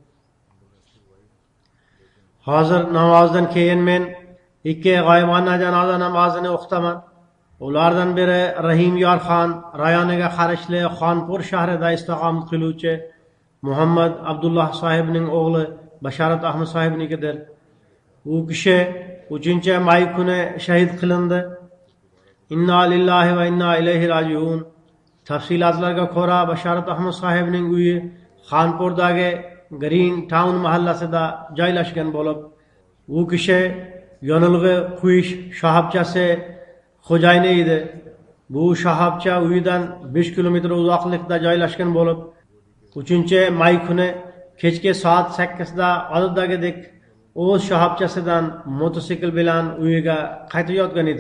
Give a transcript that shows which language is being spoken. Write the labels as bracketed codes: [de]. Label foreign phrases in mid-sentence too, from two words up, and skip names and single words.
[uz] Hozir namozdan keyin men ikki g'oyibona janoza namozini o'qitaman. Ulardan biri Rahim Yorxon rayoniga qarashli Xonpur shahrida istiqomat qiluvchi Muhammad Abdulloh sohibning o'g'li Basharat Ahmad sohibnikidir. U kishi 3-may kuni shahid qilindi. [ar] إنا لله و إنا إليه راجعون. [uz] Tafsilotlarga ko'ra, Basharat Ahmad sohibning uyi Xonpurdagi Green Town mahallasida joylashgan bo'lib, u kishi yonilg'i quyish shoxobchasi xo'jayini edi. Bu shoxobcha uyidan 5 kilometr uzoqlikda joylashgan bo'lib, 3-may kuni kechki soat 8da odatdagidek o'z shoxobchasidan motosikl bilan uyiga qaytayotgan edi.